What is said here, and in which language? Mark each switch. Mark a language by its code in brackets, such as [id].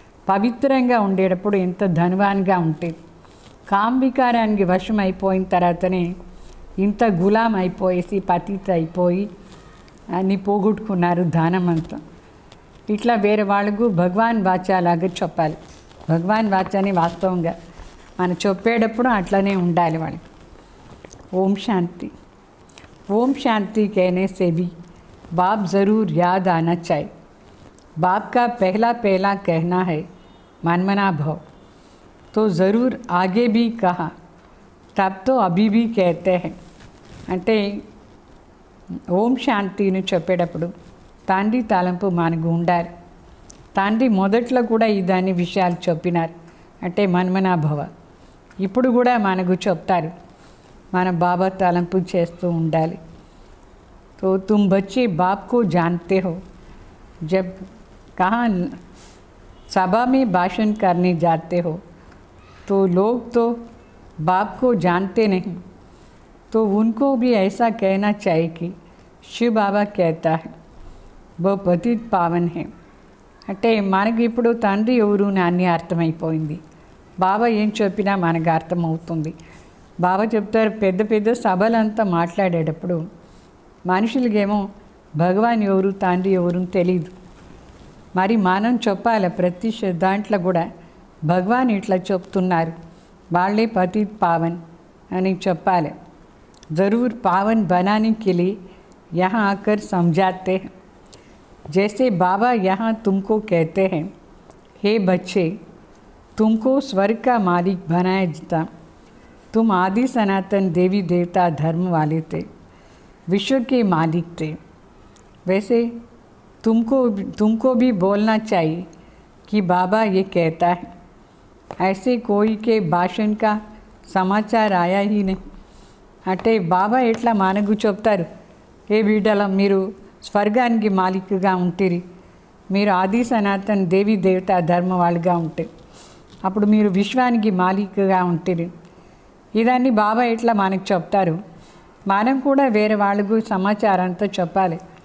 [te] పవిత్రంగా ఉండేటప్పుడు ఎంత ధనవాన్గా ఉంటుంది, కాంబికారానికి వశం అయిపోయిన తర్వాతనే ఇంత గులాం అయిపోయేసి పతిత అయిపోయి అన్నీ పోగొట్టుకున్నారు ధనం అంతా. ఇట్లా వేరే వాళ్ళకు భగవాన్ వాచాలాగా చెప్పాలి. భగవాన్ వాచాని వాస్తవంగా మనం చెప్పేటప్పుడు అట్లనే ఉండాలి వాళ్ళకి. ఓం శాంతి. [hi] ओम शांति कहने से भी बाप ज़रूर याद आना चाहिए. बाप का पहला कहना है मनमना भव, तो ज़रूर आगे भी कहा, तब तो अभी भी कहते हैं. [te] అంటే ఓం శాంతిని చెప్పేటప్పుడు తండ్రి తలంపు మనకు ఉండాలి. తండ్రి మొదట్లో కూడా దాని విషయాలు చెప్పినారు. అంటే మన్మనా భవ. ఇప్పుడు కూడా మనకు చెప్తారు, మన బాబా తలంపు చేస్తూ ఉండాలి. [hi] तो तुम बच्चे बाप को जानते हो, जब कहाँ सभा में भाषण करने जाते हो तो लोग तो बाप को जानते नहीं, तो उनको भी ऐसा कहना चाहिए कि शिव बाबा कहता है वो पतित पावन है. [te] అంటే మనకి ఇప్పుడు తండ్రి ఎవరు అని అర్థమైపోయింది. బాబా ఏం చెప్పినా మనకు అర్థమవుతుంది. బాబా చెప్తారు, పెద్ద పెద్ద సభలంతా మాట్లాడేటప్పుడు మనుషులకేమో భగవాన్ ఎవరు తండ్రి ఎవరు తెలియదు. మరి మనం చెప్పాలి ప్రతి దాంట్లో కూడా భగవాన్ ఇట్లా చెప్తున్నారు, వాళ్ళే పతిత్ పావన్ అని చెప్పాలి. [hi] ज़रूर पावन बनाने के लिए यहाँ आकर समझाते हैं. जैसे बाबा यहाँ तुमको कहते हैं, हे बच्चे, तुमको स्वर्ग का मालिक बनाया जाता। तुम आदि सनातन देवी देवता धर्म वाले थे, विश्व के मालिक थे। वैसे तुमको भी बोलना चाहिए कि बाबा ये कहता है। ऐसे कोई के भाषण का సమాచార ఆయా ही नहीं। [te] అంటే బాబా ఎట్లా మనకు చెప్తారు, ఏ బిడ్డల మీరు స్వర్గానికి మాలికగా ఉంటిరి, మీరు ఆది సనాతన దేవి దేవత ధర్మ వాళ్ళుగా ఉంటే అప్పుడు మీరు విశ్వానికి మాలికగా ఉంటిరి। ఇదాన్ని బాబా ఎట్లా మనకు చెప్తారు, మనం కూడా వేరే వాళ్ళకు సమాచారం అంతా చెప్పాలి।